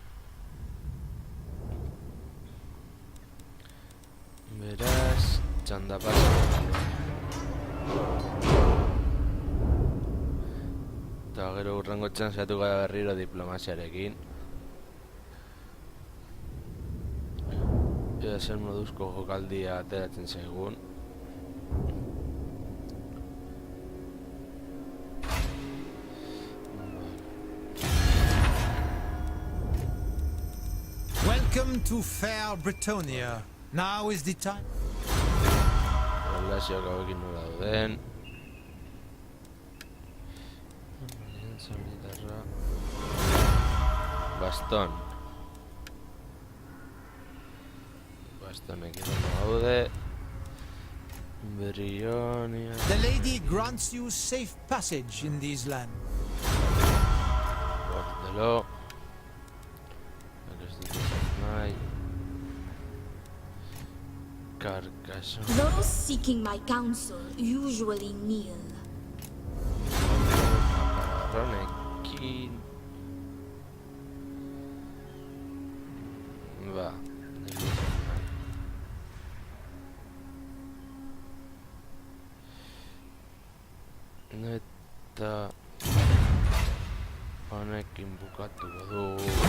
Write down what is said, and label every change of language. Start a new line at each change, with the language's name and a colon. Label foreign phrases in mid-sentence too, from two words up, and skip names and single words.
Basque: Beraz, txanda pasa. Eta gero hurrengo txan zehatu gara berriro diplomaziarekin. Ea zer moduzko jokaldia ateratzen zaigun.
English: Welcome to fair Bretonia. Now is the time.
Basque: Relazioak hauekin nola duden. Baston. Bastonekin ondo gaude. Brionia.
English: The lady grants you safe passage in these lands.
Basque: Guardelo. Ez dut esan nahi. Carcassonne.
English: Those seeking my counsel usually kneel.
Basque: Ronekin. Ba. Eta honekin bukatuko dugu.